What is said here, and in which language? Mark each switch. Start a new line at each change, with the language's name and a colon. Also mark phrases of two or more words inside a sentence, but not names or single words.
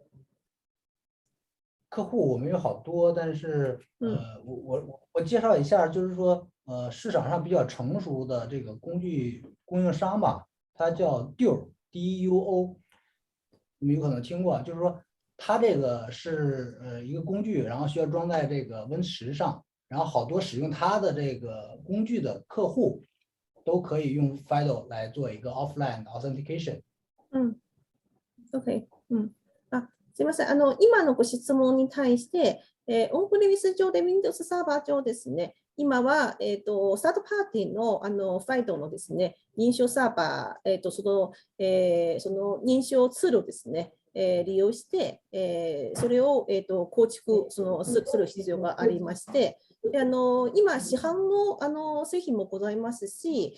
Chinese: 客户我们有好多，但是我介绍一下，就是说市场上比较成熟的这个工具供应商吧，它叫 DUO， 你们有可能听过，就是说它这个是一个工具，然后需要装在这个 Win10上，然后好多使用它的这个工具的客户都可以用 FIDO 来做一个
English: offline authentication。
Japanese: OK。すみません。今のご質問に対して、オンプレミス上で Windows サーバー上ですね、今は、サードパーティーの、FIDO のですね、認証サーバー、その認証ツールをですね、利用して、それを、構築する必要がありまして、 今、市販の製品もございますし、